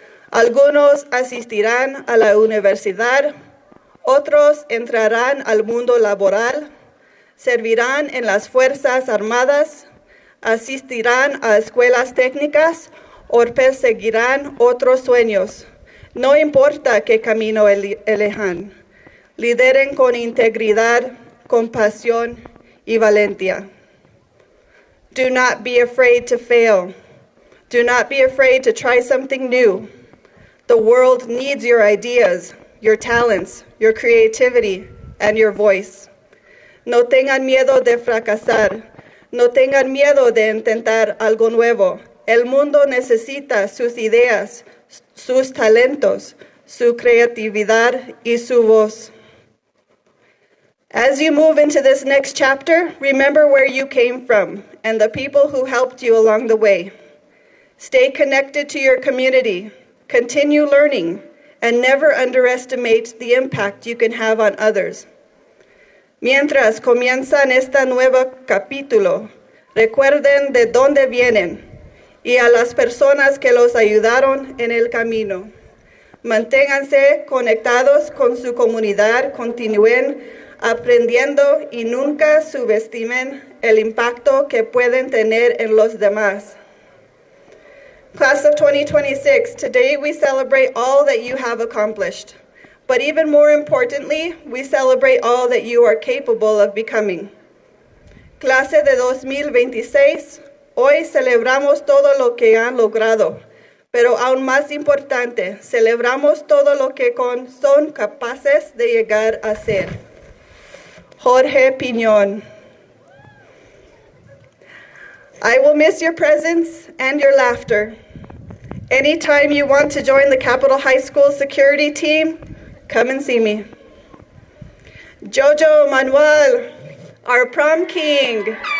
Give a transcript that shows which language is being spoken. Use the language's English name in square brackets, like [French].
[Spanish] Algunos asistirán a la universidad, otros entrarán al mundo laboral, servirán en las Fuerzas Armadas, asistirán a escuelas técnicas o perseguirán otros sueños. No importa qué camino elijan. Lideren con integridad, compasión y valentía. [English] Do not be afraid to fail. Do not be afraid to try something new. The world needs your ideas, your talents, your creativity, and your voice. [Spanish] No tengan miedo de fracasar. No tengan miedo de intentar algo nuevo. El mundo necesita sus ideas, sus talentos, su creatividad y su voz. [English] As you move into this next chapter, remember where you came from and the people who helped you along the way. Stay connected to your community, continue learning, and never underestimate the impact you can have on others. [Spanish] Mientras comienzan este nuevo capítulo, recuerden de dónde vienen y a las personas que los ayudaron en el camino. Manténganse conectados con su comunidad, continúen aprendiendo y nunca subestimen el impacto que pueden tener en los demás. [English] Class of 2026, today we celebrate all that you have accomplished, but even more importantly, we celebrate all that you are capable of becoming. [Spanish] Clase de 2026, hoy celebramos todo lo que han logrado, pero aún más importante, celebramos todo lo que son capaces de llegar a ser. Jorge Piñón. [English] I will miss your presence and your laughter. Anytime you want to join the Capitol High School security team, come and see me. Jojo Manuel, our prom king.